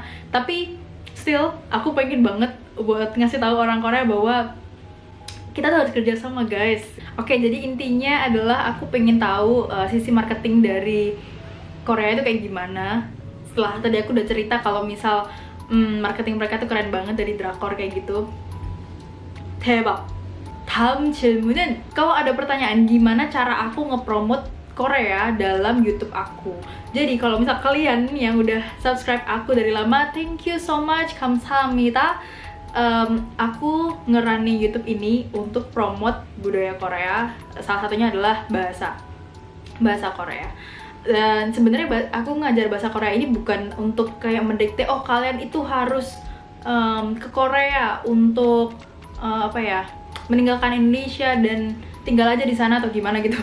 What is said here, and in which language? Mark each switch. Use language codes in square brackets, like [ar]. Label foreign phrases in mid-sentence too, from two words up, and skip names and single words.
[id] Tapi still aku pengen banget buat ngasih tahu orang Korea bahwa kita tuh harus kerja sama, guys. Oke, jadi intinya adalah aku pengen tahu sisi marketing dari Korea itu kayak gimana. Setelah tadi aku udah cerita kalau misal marketing mereka tuh keren banget dari drakor kayak gitu. [ko] 대박. 다음 질문은, [id] kalau ada pertanyaan gimana cara aku ngepromot Korea dalam YouTube aku. Jadi kalau misal kalian yang udah subscribe aku dari lama, [en] thank you so much, [ko] 감사합니다. [id] Aku ngerunning YouTube ini untuk promote budaya Korea. Salah satunya adalah bahasa Korea. Dan sebenarnya aku ngajar bahasa Korea ini bukan untuk kayak mendikte, oh kalian itu harus ke Korea untuk apa ya, meninggalkan Indonesia dan tinggal aja di sana atau gimana gitu.